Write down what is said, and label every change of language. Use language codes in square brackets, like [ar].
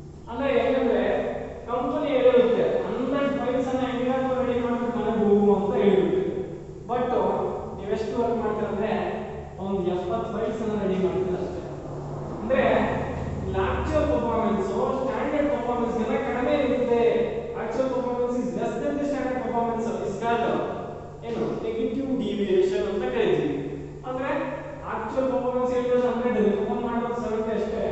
[kn] ಅಂದ್ರೆ ಏನಂದ್ರೆ company ಹೇಳಿರುತ್ತೆ 100 files ಅನ್ನ ಹೆಂಗಾದ್ರೂ ರೆಡಿ ಮಾಡ್ಬಿಟ್ಟು ಮನೆಗೆ ಹೋಗು ಅಂತ ಹೇಳಿರುತ್ತೆ. ಬಟ್ ನೀವೆಷ್ಟು ವರ್ಕ್ ಮಾಡ್ತೀರ ಅಂದ್ರೆ ಒಂದು 70 ಫೈಲ್ಸ್ ಅನ್ನ ರೆಡಿ ಮಾಡ್ತೀರ ಅಷ್ಟೇ. ಅಂದ್ರೆ ಆಕ್ಚುಯಲ್ ಪರ್ಫಾರ್ಮೆನ್ಸ್ ಸ್ಟ್ಯಾಂಡರ್ಡ್ ಪರ್ಫಾರ್ಮೆನ್ಸ್ ಗಿಂತ ಕಡಿಮೆ ಇರುತ್ತೆ. [en] actual performance is less than the standard performance is called ಏನು negative deviation [kn] ಅಂತ ಕರೀತೀವಿ. ಅಂದ್ರೆ ಆಕ್ಚುಯಲ್ ಪರ್ಫಾರ್ಮೆನ್ಸ್ ಹೇಳಿದ್ರೆ 100 ಪರ್ಫಾರ್ಮ್ ಮಾಡೋದು 70 ಅಷ್ಟೇ.